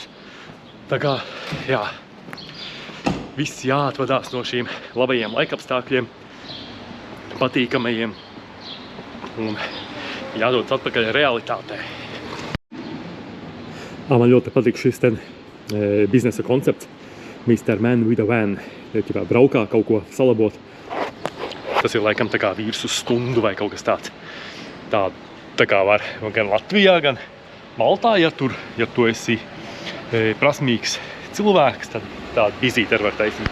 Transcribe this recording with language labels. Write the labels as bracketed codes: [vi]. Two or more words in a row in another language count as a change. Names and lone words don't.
[lv] Tā kā, jā, viss jāatvadās no šīm labajiem laikapstākļiem, patīkamajiem un jādodas atpakaļ realitātē. Man ļoti patīk šis biznesa koncepts. [en] Mr. Man with a van. [lv] Ja braukā kaut ko salabot. Tas ir laikam tā kā vīrs uz stundu vai kaut kas tāds. Tā kā var gan Latvijā, gan Maltā, ja tu esi prasmīgs cilvēks, tad tādu vizīti var taisīt.